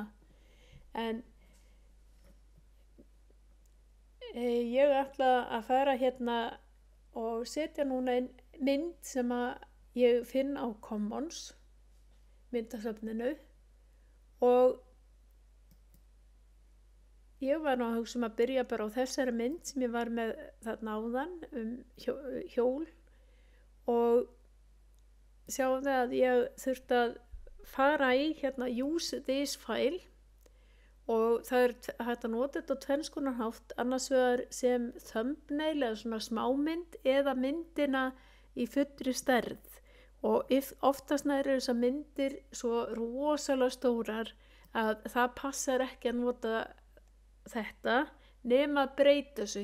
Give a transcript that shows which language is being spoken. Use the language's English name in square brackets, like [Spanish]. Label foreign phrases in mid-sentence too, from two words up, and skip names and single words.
[Icelandic] En ég ætla að fara hérna og setja núna einn mynd sem að ég finn á Commons myndasafninu og ég var nú að hugsa að byrja bara á þessari mynd sem ég var með þarna áðan hjól og sjáðu að ég þurfti að fara í hérna [English] use this file [Icelandic] og það er hægt að nota þetta á tvenns konar hátt, annars vegar sem thumbnail eða svona smámynd eða myndina í fullri stærð og oftast nær eru þessar myndir svo rosalega stórar að það passar ekki að nota þetta nema að breyta þessu.